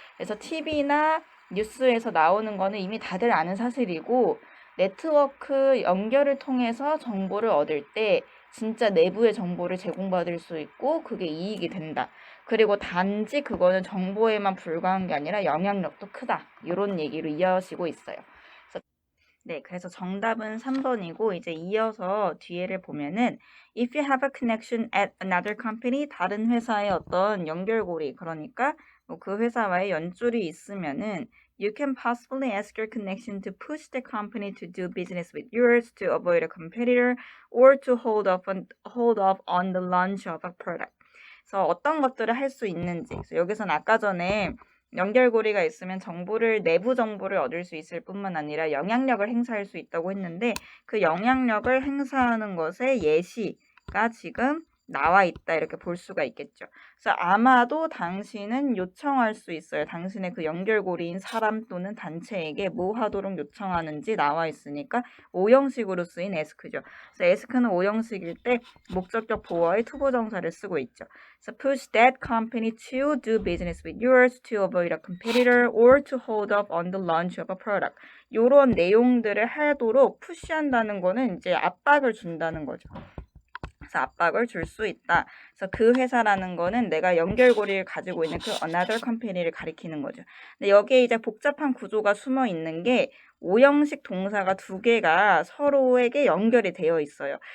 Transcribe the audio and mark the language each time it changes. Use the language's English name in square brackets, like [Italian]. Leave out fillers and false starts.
[Korean] 그래서 TV나 뉴스에서 나오는 거는 이미 다들 아는 사실이고 네트워크 연결을 통해서 정보를 얻을 때 진짜 내부의 정보를 제공받을 수 있고 그게 이익이 된다. 그리고 단지 그거는 정보에만 불과한 게 아니라 영향력도 크다. 이런 얘기로 이어지고 있어요. 그래서 정답은 3번이고 이제 이어서 뒤에를 보면은 [English] if you have a connection at another company [Korean] 다른 회사의 어떤 연결고리 그러니까 그 회사와의 연줄이 있으면은 [English] you can possibly ask your connection to push the company to do business with yours to avoid a competitor or to hold off on the launch of a product. [Korean] 그래서 어떤 것들을 할 수 있는지 그래서 여기서는 아까 전에 연결고리가 있으면 내부 정보를 얻을 수 있을 뿐만 아니라 영향력을 행사할 수 있다고 했는데 그 영향력을 행사하는 것의 예시가 지금 나와 있다 이렇게 볼 수가 있겠죠. 그래서 아마도 당신은 요청할 수 있어요. 당신의 그 연결고리인 사람 또는 단체에게 뭐 하도록 요청하는지 나와 있으니까 오형식으로 쓰인 ask죠. 그래서 ask는 오형식일 때 목적격 보어의 투부정사를 쓰고 있죠. [English] So push that company to do business with yours to avoid a competitor or to hold up on the launch of a product. [Korean] 이런 내용들을 하도록 푸시한다는 거는 이제 압박을 준다는 거죠. 그래서 압박을 줄 수 있다. 그래서 그 회사라는 거는 내가 연결고리를 가지고 있는 그 another company를 가리키는 거죠. 근데 여기에 이제 복잡한 구조가 숨어 있는 게 오형식 동사가 두 개가 서로에게 연결이 되어 있어요.